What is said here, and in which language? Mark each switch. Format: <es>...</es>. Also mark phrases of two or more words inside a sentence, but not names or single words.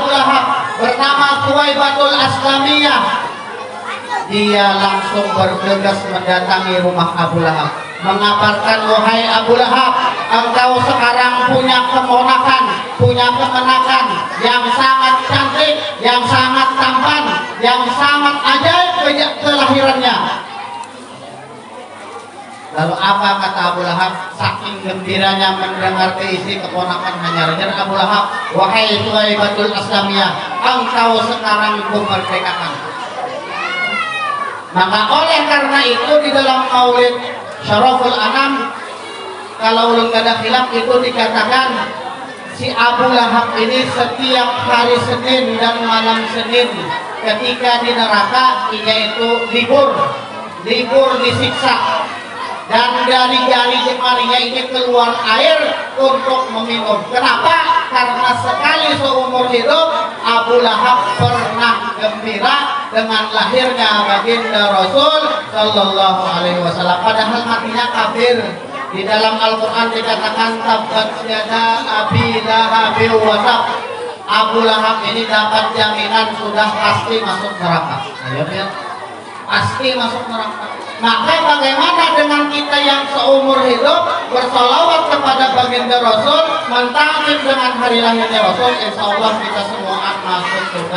<id>Lahab bernama Suwaibatul Aslamiyah, dia langsung bergegas mendatangi rumah Abu Lahab, mengabarkan, wahai Abu Lahab, engkau sekarang punya keponakan, punya kemenakan yang sangat cantik, yang sangat tampan, yang sangat ajaib kelahirannya. Lalu apa kata Abu Lahab? Saking gembiranya mendengar keisi keponakan hanyar Abu Lahab, wahai Suwaibatul Aslamiyah, engkau sekarang kumerdekakan. Maka oleh karena itu di dalam Maulid Syaraful Anam,</id> <bjn>kalau ulun kada khilaf</bjn> <id>itu dikatakan si Abu Lahab ini setiap hari Senin dan malam Senin ketika di neraka yaitu libur disiksa, dan dari jari jemarinya ini keluar air untuk meminum. Kenapa? Karena sekali seumur hidup Abu Lahab pernah gembira dengan lahirnya baginda Rasul</id> <ar>صلى الله عليه وسلم,</ar> <id>padahal matinya kafir. Di dalam Al-Quran dikatakan</id> <ar>تبت يدا أبي لهب وتب.</ar> <id>Abu Lahab ini dapat jaminan sudah pasti masuk neraka. Ayo ya, pasti masuk neraka. Maka bagaimana dengan kita yang seumur hidup bersolawat kepada baginda Rasul, mentakjub dengan hari lahirnya Rasul,</id> <ar>إن شاء الله</ar> <id>kita semuaan masuk surga.</id>